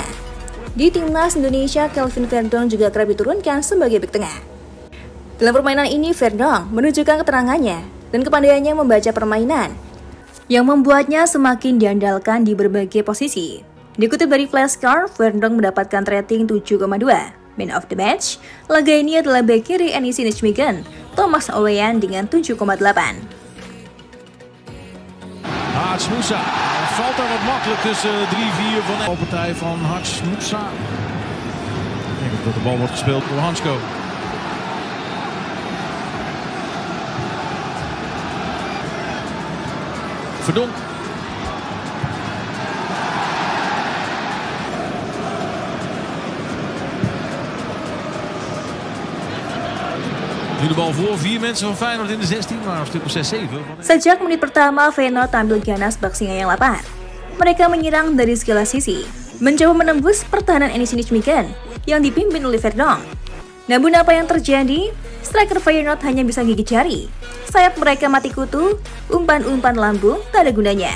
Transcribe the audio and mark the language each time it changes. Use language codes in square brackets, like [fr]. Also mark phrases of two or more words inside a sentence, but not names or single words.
[id] Di timnas Indonesia, Kelvin Verdonk juga kerap diturunkan sebagai bek tengah. Dalam permainan ini, Verdonk menunjukkan keterangannya dan kepandaiannya membaca permainan yang membuatnya semakin diandalkan di berbagai posisi. Dikutip dari Flashscore, Verdonk mendapatkan rating 7,2. [en] Man of the match, [id] laga ini adalah bek kiri NEC Nijmegen, Thomas Ouwejan dengan 7,8. [nl] Harts Moussa, valt daar wat makkelijk tussen 3-4 van de partij van Harts Moussa. Ik denk dat de bal wordt gespeeld door Hansko. Verdonk. Nu de bal voor, 4 mensen van Feyenoord in de 16, maar een stuk of 6-7. [id] Sejak menit pertama, Feyenoord tampil ganas bak singa yang lapar. Mereka menyerang dari segala sisi, mencoba menembus pertahanan NEC Nijmegen yang dipimpin oleh Verdonk. Namun apa yang terjadi? Striker Feyenoord hanya bisa gigit jari. Sayap mereka mati kutu, umpan-umpan lambung tak ada gunanya.